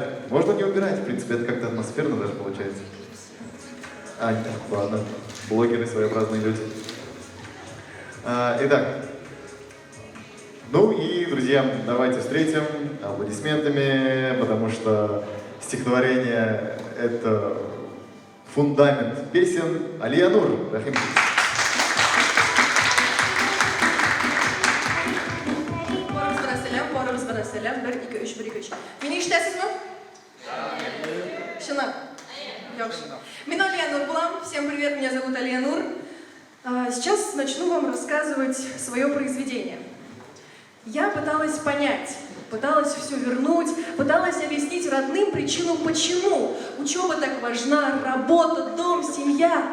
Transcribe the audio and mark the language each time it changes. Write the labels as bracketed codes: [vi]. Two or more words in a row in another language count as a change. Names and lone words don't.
[ru] Можно не убирать, в принципе, это как-то атмосферно даже получается. Нет, ладно, блогеры своеобразные люди. Итак, ну и, друзья, давайте встретим аплодисментами, потому что стихотворение — это фундамент песен. Алия Нур, Рахим. [tt] Сәлам, 1, 2, 3, 1, 2, 3. Мені ишетәсезме? Шынап? Яхшы. Мен Алия Нур булам. [ru] Всем привет, меня зовут Алия Нур. Сейчас начну вам рассказывать свое произведение. Я пыталась понять, пыталась все вернуть, пыталась объяснить родным причину, почему учеба так важна, работа, дом, семья.